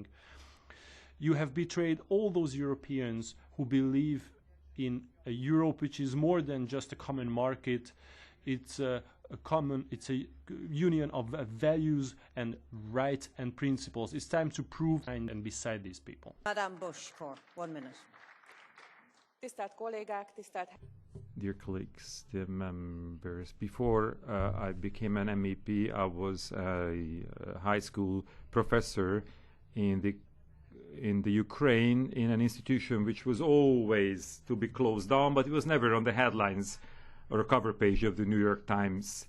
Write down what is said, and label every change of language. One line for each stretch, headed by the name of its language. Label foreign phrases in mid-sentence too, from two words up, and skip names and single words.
English: You have betrayed all those Europeans who believe in a Europe which is more than just a common market. It's a union of values and rights and principles. It's time to prove and beside these people. Madame Bush for 1 minute.
Hungarian: Tisztelt kollégák, tisztelt...
English: Dear colleagues, dear members, before I became an MEP, I was a high school professor in the Ukraine, in an institution which was always to be closed down, but it was never on the headlines or a cover page of the New York Times.